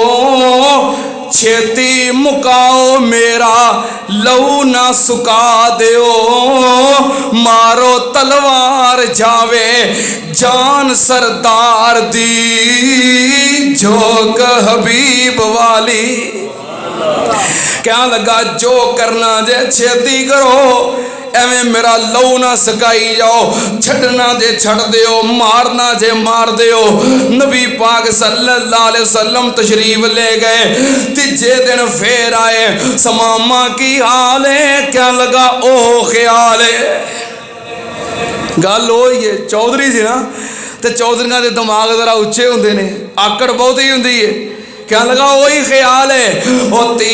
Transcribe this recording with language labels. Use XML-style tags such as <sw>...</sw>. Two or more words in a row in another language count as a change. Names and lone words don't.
<pa>ਛੇਤੀ ਮੁਕਾਓ ਮੇਰਾ ਲਹੂ ਨਾ ਸੁਕਾ ਦਿਓ ਮਾਰੋ ਤਲਵਾਰ ਜਾਵੇ ਜਾਨ ਸਰਦਾਰ ਦੀ ਝੋਂਕ ਹਬੀਬ ਵਾਲੀ ਕਿਆ ਲਗਾ ਜੋ ਕਰਨਾ ਜੇ ਛੇਤੀ ਕਰੋ ਐਵੇਂ ਮੇਰਾ ਲਹੂ ਨਾ ਸਕਾਈ ਜਾਓ, ਛੱਡਣਾ ਜੇ ਛੱਡ ਦਿਓ, ਮਾਰਨਾ ਜੇ ਮਾਰ ਦਿਓ। ਨਬੀ ਪਾਕ</pa> <ar>صلى الله عليه وسلم</ar> <pa>ਤਸ਼ਰੀਫ਼ ਲੈ ਗਏ, ਤੀਜੇ ਦਿਨ ਫਿਰ ਆਏ, ਸਮਾਮਾ ਕੀ ਹਾਲ ਹੈ, ਕਿਆ ਲਗਾ ਓ ਖ਼ਿਆਲ ਹੈ। ਗੱਲ ਹੋਈ ਹੈ ਚੌਧਰੀ ਸੀ ਨਾ, ਤੇ ਚੌਧਰੀਆਂ ਦੇ ਦਿਮਾਗ਼ ਜ਼ਰਾ ਉੱਚੇ ਹੁੰਦੇ ਨੇ, ਆਕੜ ਬਹੁਤ ਹੀ ਹੁੰਦੀ ਹੈ, ਕਿਆ ਲਗਾ ਵਹੀ ਖ਼ਿਆਲ ਹੈ।</pa>